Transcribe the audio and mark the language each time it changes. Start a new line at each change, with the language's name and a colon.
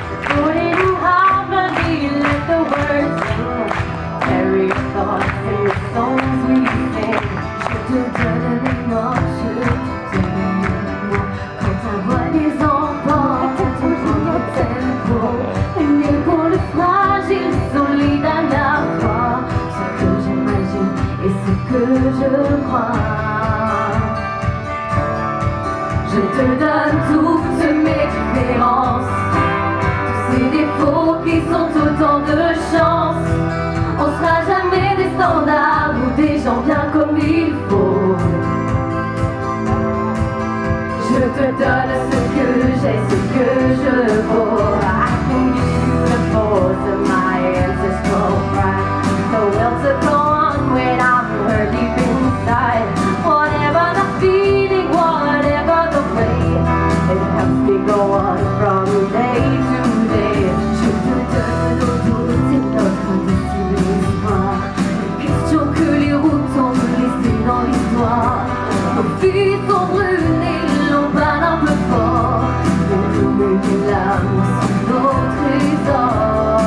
English: Put it in harmony, let the words sing. Carry your thoughts and the songs we sing.
French: Je te donne les notes, je te donne les mots. Quand ta voix les emporte, à ton propre tempo. Né pour le fragile, solide à la fois. Ce que j'imagine et ce que je crois. Je te donne toutes mes différences, tous ces défauts qui sont autant de chance. On sera jamais des standards ou des gens bien comme il faut. Je te donne ce que j'ai, ce que je vaux.
English: I can give you the force of my ancestral pride, the will to go on when I'm hurt deep inside. Whatever the feeling, whatever the way, it helps me go on from day to day.
French: Je te donne l'eau douce et notre désespoir, les questions que les routes ont laissées dans l'histoire. Nos vies sont brûlées, l'on parle un peu fort, et nous les larmes sont nos trésors.